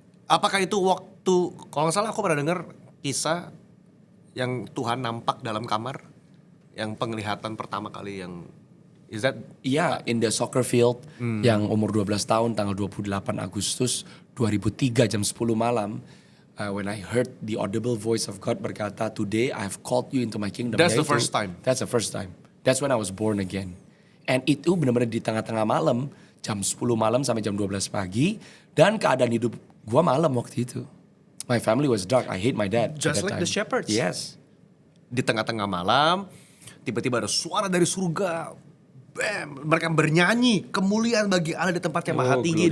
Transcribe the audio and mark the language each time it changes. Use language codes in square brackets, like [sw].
[id] Apakah itu waktu, kalau nggak salah aku pernah dengar kisah yang Tuhan nampak dalam kamar, yang penglihatan pertama kali yang, [en] is that? [id] Iya, [en] in the soccer field [id] yang umur 12 tahun tanggal 28 Agustus 2003 jam 10 malam. [en] When I heard the audible voice of God berkata, "Today I have called you into my kingdom." That's the first time. That's the first time. That's when I was born again. [id] And itu benar-benar di tengah-tengah malam, jam 10 malam sampai jam 12 pagi. Dan keadaan hidup gua malam waktu itu. [en] My family was dark. I hate my dad. Just at that like time. the shepherds. Yes. [id] Di tengah-tengah malam, tiba-tiba ada suara dari surga. Bam, mereka bernyanyi, kemuliaan bagi Allah di tempat yang maha tinggi